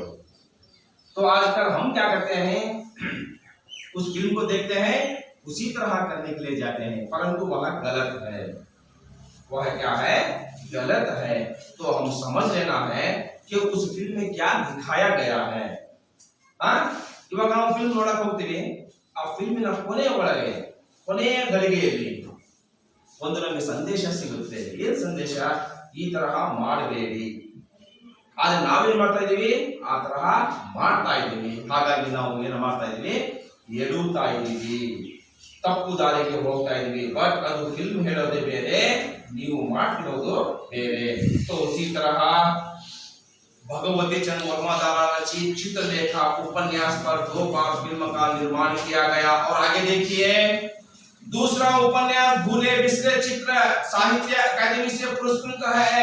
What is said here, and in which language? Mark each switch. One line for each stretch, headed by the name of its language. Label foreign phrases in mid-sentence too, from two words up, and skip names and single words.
Hindi: तो आजकल हम क्या करते हैं, उस फिल्म को देखते हैं, उसी तरह करने के लिए जाते हैं, परंतु वह गलत है। वह क्या है? गलत है। तो हम समझ लेना है कि उस फिल्म में क्या दिखाया गया है।
Kannada: इवाग ನಾವು ಫಿಲ್ಮ್ ನೋಡಕ್ಕೆ ಹೋಗ್ತೀವಿ, ಆ ಫಿಲ್ಮಿನ ಕೊನೆಯ ಗಳಿಗೆಯಲ್ಲಿ ಒಂದು ನಮಗೆ ಸಂದೇಶ ಸಿಗುತ್ತೆ. ಏನು ಸಂದೇಶ? ಈ ತರಹ ಮಾಡಬೇಡಿ. ಆದ್ರೆ ನಾವೇನ್ ಮಾಡ್ತಾ ಇದೀವಿ? ಆ ತರಹ ಮಾಡ್ತಾ ಇದೀವಿ. ಹಾಗಾಗಿ ನಾವು ಏನು ಮಾಡ್ತಾ ಇದೀವಿ? ಎಡುತ್ತಾ ಇದೀವಿ, ತಪ್ಪು ದಾರಿಗೆ ಹೋಗ್ತಾ ಇದೀವಿ. ಬಟ್ ಅದು ಫಿಲ್ಮ್ ಹೇಳೋದೇ ಬೇರೆ, ನೀವು ಮಾಡ್ತಿರೋದು ಬೇರೆ.
Hindi: तो उसी तरह भगवती चंद्र वर्मा द्वारा रचित चित्रलेखा उपन्यास पर 2 बार फिल्म का निर्माण किया गया। और आगे देखिए, दूसरा उपन्यास भूले बिसरे चित्र साहित्य अकादमी से पुरस्कृत है।